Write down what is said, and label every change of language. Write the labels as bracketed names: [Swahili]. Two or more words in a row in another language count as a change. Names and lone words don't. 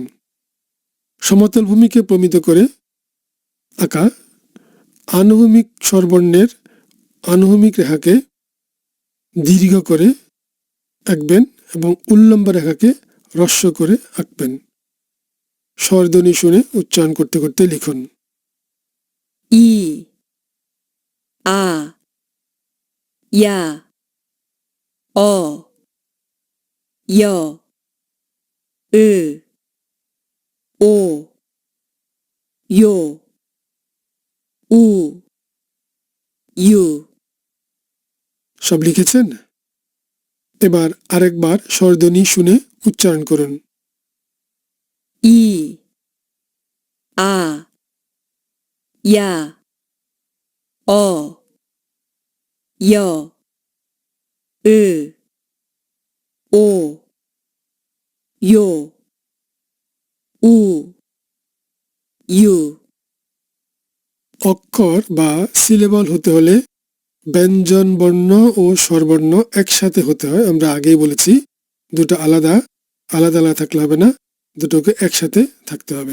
[Bangla] সমতল ভূমিকে প্রমিত করে আঁকা আনুভূমিক স্বরবর্ণের আনুভূমিক রেখাকে দীর্ঘ করে আঁকবেন এবং উল্লম্ব রেখাকে হ্রস্ব করে আঁকবেন। স্বরধ্বনি শুনে উচ্চারণ করতে করতে লিখুন। [Korean] 이, 아, 야, 어, 여, 으, 오, 요, 우, ইউ। [Bangla] সব লিখেছেন? এবার আরেকবার স্বরধ্বনি শুনে উচ্চারণ করুন। [Korean] 이, 아, 야, 어, 여, 으, 오, 요, 우, ইউ। [Bangla] অক্ষর বা সিলেবল হতে হলে ব্যঞ্জন বর্ণ ও স্বরবর্ণ একসাথে হতে হয়। আমরা আগেই বলেছি দুটো আলাদা আলাদা আলাদা থাকলে হবে না, দুটোকে একসাথে থাকতে হবে।